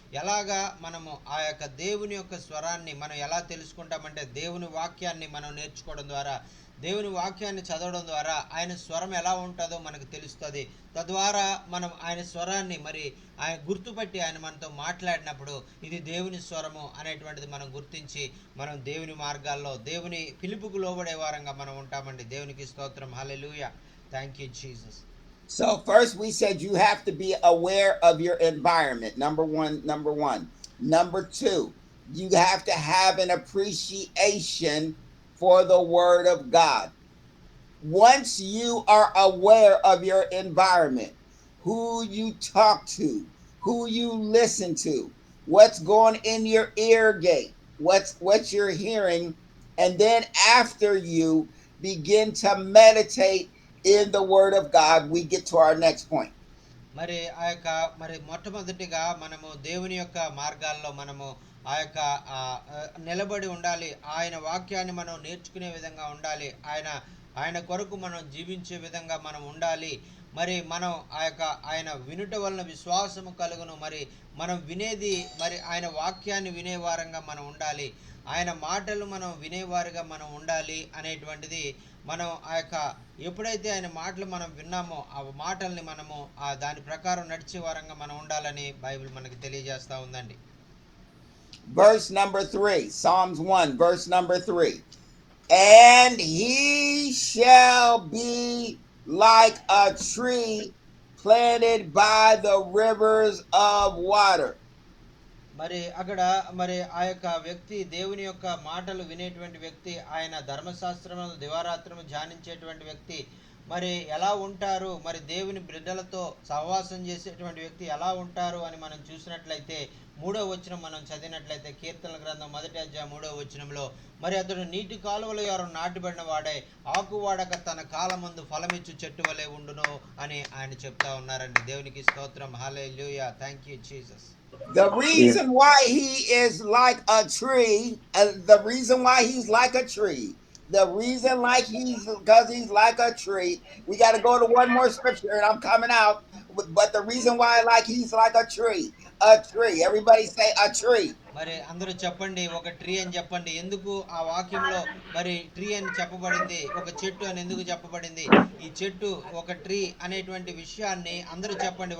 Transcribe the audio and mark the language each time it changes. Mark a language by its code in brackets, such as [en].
[te] ఎలాగా మనము ఆ యొక్క దేవుని యొక్క స్వరాన్ని మనం ఎలా తెలుసుకుంటామంటే దేవుని వాక్యాన్ని మనం నేర్చుకోవడం ద్వారా, దేవుని వాక్యాన్ని చదవడం ద్వారా ఆయన స్వరం ఎలా ఉంటుందో మనకు తెలుస్తుంది. తద్వారా మనం ఆయన స్వరాన్ని మరి ఆయన గుర్తుపట్టి ఆయన మనతో మాట్లాడినప్పుడు ఇది దేవుని స్వరము అనేటువంటిది మనం గుర్తించి మనం దేవుని మార్గాల్లో దేవుని పిలుపుకు లోబడే వారంగా మనం ఉంటామండి. దేవునికి స్తోత్రం. హల్లెలూయా. [en] Thank you Jesus. So first we said you have to be aware of your environment. Number one. Number two, you have to have an appreciation for the Word of God. Once you are aware of your environment, who you talk to, who you listen to, what's going in your ear gate, what you're hearing, and then after you begin to meditate in the Word of God, we get to our next point. [te] మరి ఆ యొక్క మరి మొట్టమొదటిగా మనము దేవుని యొక్క మార్గాల్లో మనము ఆ యొక్క నిలబడి ఉండాలి. ఆయన వాక్యాన్ని మనం నేర్చుకునే విధంగా ఉండాలి. ఆయన కొరకు మనం జీవించే విధంగా మనం ఉండాలి. మరి మనం ఆయన వినుట వలన విశ్వాసము కలుగును. మరి మనం వినేది మరి ఆయన వాక్యాన్ని వినేవారంగా మనం ఉండాలి. ఆయన మాటలు మనం వినేవారుగా మనం ఉండాలి అనేటువంటిది మనం ఎప్పుడైతే ఆయన మాటలు మనం విన్నామో ఆ మాటల్ని మనము దాని ప్రకారం నడిచే వారంగా మనం ఉండాలని బైబిల్ మనకి తెలియజేస్తూ ఉందండి. [en] verse number 3. Psalms 1, verse number 3. And he shall be like a tree planted by the rivers of water. [te] మరి అక్కడ మరి ఆ యొక్క వ్యక్తి దేవుని యొక్క మాటలు వినేటువంటి వ్యక్తి, ఆయన ధర్మశాస్త్రమును దివారాత్రము ధ్యానించేటువంటి వ్యక్తి మరి ఎలా ఉంటారు, మరి దేవుని బిడ్డలతో సహవాసం చేసేటువంటి వ్యక్తి ఎలా ఉంటారు అని మనం చూసినట్లయితే 3వ వచనం మనం చదివినట్లయితే కీర్తనల గ్రంథం 1వ అధ్యాయం 3వ వచనంలో మరి అతడు నీటి కాలువలో ఎవరు నాటబడిన వాడే ఆకు వాడక తన కాలమందు ఫలమిచ్చు చెట్టు వలె ఉండును అని ఆయన చెప్తా ఉన్నారండి. దేవునికి స్తోత్రం. హల్లెలూయా. [en] Thank you Jesus. The reason why he is like a tree, the reason why he's like a tree, the reason like because he's like a tree. We got to go to one more scripture, and I'm coming out. But the reason why like he's like a tree, a tree. Everybody say a tree. [te] మరి అందరూ చెప్పండి, ఒక tree అని చెప్పండి. ఎందుకు ఆ వాక్యంలో మరి ట్రీ అని చెప్పబడింది, ఒక చెట్టు అని ఎందుకు చెప్పబడింది? ఈ చెట్టు ఒక ట్రీ అనేటువంటి విషయాన్ని అందరూ చెప్పండి.